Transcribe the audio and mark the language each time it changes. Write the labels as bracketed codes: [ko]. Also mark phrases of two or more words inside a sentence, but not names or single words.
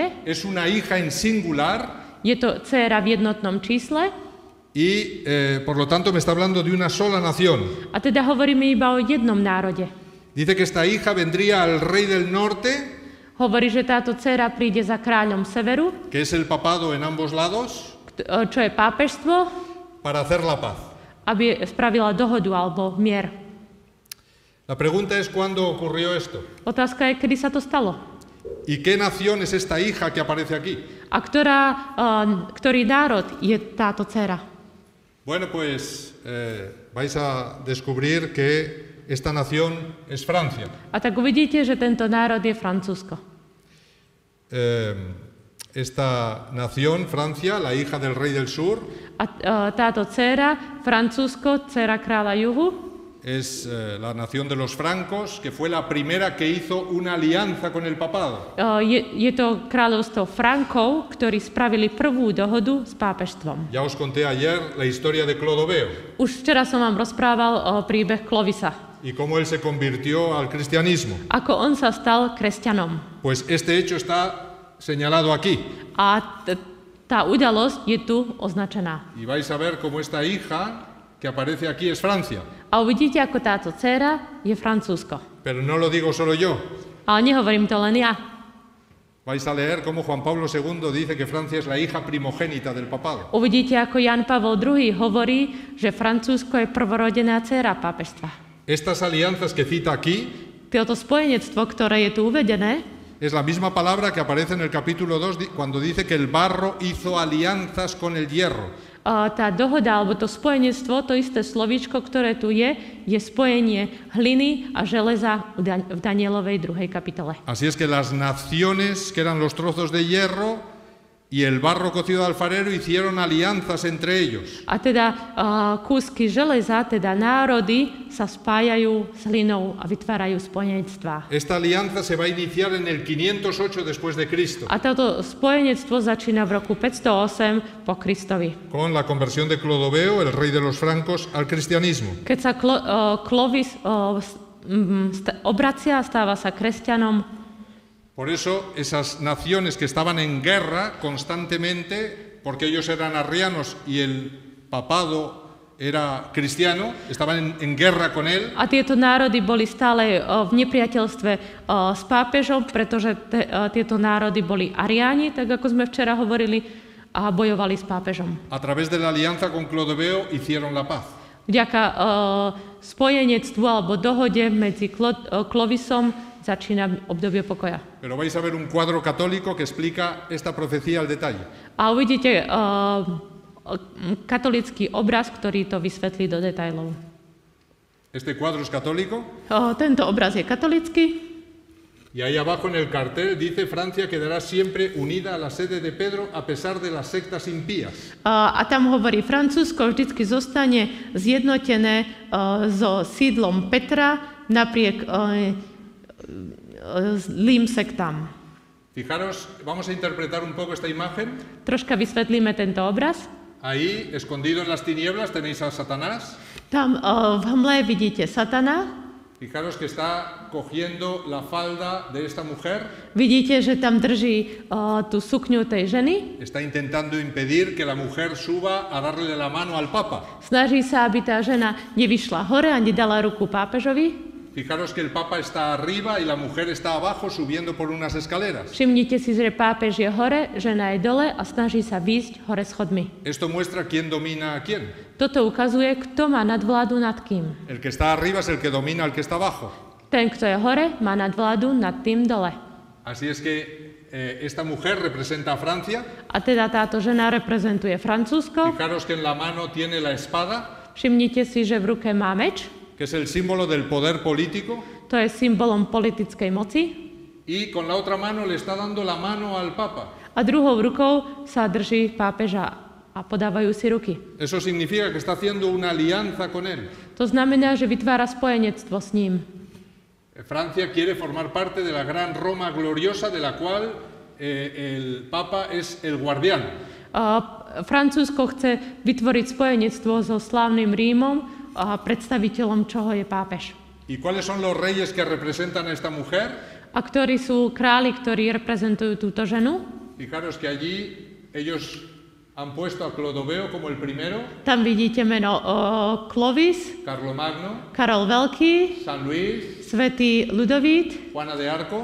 [es] Es una hija en singular. [sk] Je to dcéra v jednotnom čísle. [es] Y por lo tanto me está hablando de una sola nación. [sk] A teda hovoríme iba o jednom národe. [es] Dice que esta hija vendría al rey del norte. [sk] Hovorí, že táto dcéra príde za kráľom severu. [es] Que es el papado en ambos lados. [sk] Čo je pápežstvo. [es] Para hacer la paz. [sk] Aby spravila dohodu alebo mier. [es] La pregunta es ¿cuándo ocurrió esto? [sk] Otázka je, kedy sa to stalo. [es] ¿Y qué nación es esta hija que aparece aquí? [sk] A ktorý národ je táto dcéra? [es] Bueno, pues vais a descubrir que esta nación es Francia. [sk] A tak uvidíte, že tento národ je Francúzsko. [es] Esta nación, Francia, la hija del rey del sur, [sk] a táto dcéra, Francúzsko, dcéra kráľa juhu, [es] es la nación de los francos, que fue la primera que hizo una alianza con el papado. [sk] Je to kráľovstvo Frankov, ktorí spravili prvú dohodu s pápežstvom. [es] Ya os conté ayer la historia de Clodoveo. [sk] Už včera som vám rozprával príbeh Clovisa. [es] Y cómo él se convirtió al cristianismo. [sk] Ako on sa stal kresťanom. [es] Pues este hecho está señalado aquí. [sk] A tá udalosť je tu označená. [es] Y vais a ver cómo esta hija que aparece aquí es Francia. [sk] A uvidíte, ako táto dcéra je Francúzsko. [es] Pero no lo digo solo yo. [sk] Ale nehovorím to len ja. [es] Vais a leer cómo Juan Pablo II dice que Francia es la hija primogénita del papado. [sk] Uvidíte, ako Jan Pavel II hovorí, že Francúzsko je prvorodená dcéra pápežstva. [es] Estas alianzas que cita aquí, [sk] toto spojenectvo, ktoré je tu uvedené, [es] es la misma palabra que aparece en el capítulo 2 cuando dice que el barro hizo alianzas con el hierro. [sk] Tá dohoda, alebo to spojenectvo, to isté slovíčko, ktoré tu je spojenie hliny a železa v Danielovej 2. kapitole. [es] Así es que las naciones que eran los trozos de hierro y el barro cocido de alfarero hicieron alianzas entre ellos. [sk] A teda kúsky železa, teda národy sa spájajú s hlinou a vytvárajú spojenectvá. [es] Esta alianza se va a iniciar en el 508 después de Cristo. [sk] A toto spojenectvo začína v roku 508 po Kristovi. [es] Con la conversión de Clodoveo, el rey de los francos, al cristianismo. [sk] Keď sa Clovis obracia a stáva sa kresťanom. [es] Por eso esas naciones que estaban en guerra constantemente, porque ellos eran arrianos y el papado era cristiano, estaban en guerra con él. [sk] A tieto národy boli stále v nepriateľstve s pápežom, pretože tieto národy boli ariáni, tak ako sme včera hovorili, a bojovali s pápežom. [es] A través de la alianza con Clodoveo hicieron la paz. [sk] Vďaka spojenectvu alebo dohode medzi Clovisom začína obdobie pokoja. [es] Pero vais a ver un cuadro católico que explica esta profecía al detalle. [sk] A uvidíte katolický obraz, ktorý to vysvetlí do detailov. [es] Este cuadro es católico. [sk] Tento obraz je katolický. [es] Y ahí abajo en el cartel dice: Francia quedará siempre unida a la sede de Pedro a pesar de las sectas impías. [sk] A tam hovorí, Francúzsko vždycky zostane zjednotené so sídlom Petra napriek zlým sektám. [es] Fijaros, vamos a interpretar un poco esta imagen. [sk] Troška vysvetlíme tento obraz. [es] Ahí, escondido en las tinieblas, tenéis a Satanás. [sk] Tam v hmle vidíte Satana. [es] Fijaros que está cogiendo la falda de esta mujer. [sk] Vidíte, že tam drží tú sukňu tej ženy. [es] Está intentando impedir que la mujer suba a darle la mano al Papa. [sk] Snaží sa, aby tá žena nevyšla hore a nedala ruku pápežovi. [es] Fijaros que el Papa está arriba y la mujer está abajo subiendo por unas escaleras. [sk] Všimnite si, že pápež je hore, žena je dole a snaží sa výjsť hore schodmi. [es] Esto muestra quién domina a quién. [sk] Toto ukazuje, kto má nadvládu nad kým. [es] El que está arriba es el que domina al que está abajo. [sk] Ten, kto je hore, má nadvládu nad tým dole. [es] Así es que esta mujer representa a Francia. [sk] A teda táto žena reprezentuje Francúzsko. [es] Fijaros que en la mano tiene la espada. [sk] Všimnite si, že v ruke má meč. [es] Que es el símbolo del poder político. [sk] To je symbolom politickej moci. [es] Y con la otra mano le está dando la mano al Papa. [sk] A druhou rukou sa drží pápeža a podávajú si ruky. [es] Eso significa que está haciendo una alianza con él. [sk] To znamená, že vytvára spojenectvo s ním. [es] Francia quiere formar parte de la gran Roma gloriosa de la cual el Papa es el guardián. [sk] Francúzsko chce vytvoriť spojenectvo so slávnym Rímom, a predstaviteľom čoho je pápež. [es] ¿Y cuáles son los reyes que representan a esta mujer? [sk] A ktorí sú králi, ktorí reprezentujú túto ženu? [es] Fijaros que allí ellos han puesto a Clodoveo como el primero. [sk] Tam vidíte meno Clovis, Carlomagno, Karol Veľký, San Luis, svätý Ľudovít, Juana de Arco.